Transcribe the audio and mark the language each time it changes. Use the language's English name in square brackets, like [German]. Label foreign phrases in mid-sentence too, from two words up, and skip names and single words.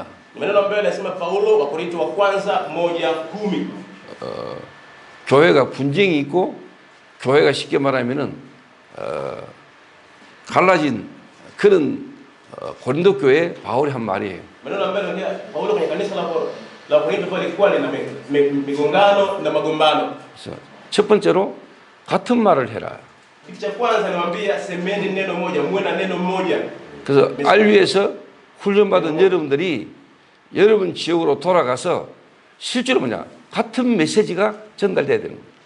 [Swahili] Maneno ambayo yanasema Paulo wa Korinto wa kwanza 1:10. [Korean] 교회가 분쟁이 있고 교회가 쉽게 말하면은 갈라진 그런 고린도 교회에 바울이 한 말이에요. [Swahili] Maneno ambayo yanaongea Paulo kwenye kanisa la Korinto pale ilikuwa lina migongano na magombano. [Korean] 그래서 첫 번째로 같은 말을 해라. [Swahili] Kitu cha kwanza niwaambia semeni neno moja, muwe na neno moja. [Korean] 그래서 알위에서 훈련받은 여러분들이 여러분 지역으로 돌아가서 실제로 뭐냐 같은 메시지가 전달돼야 되는 거예요.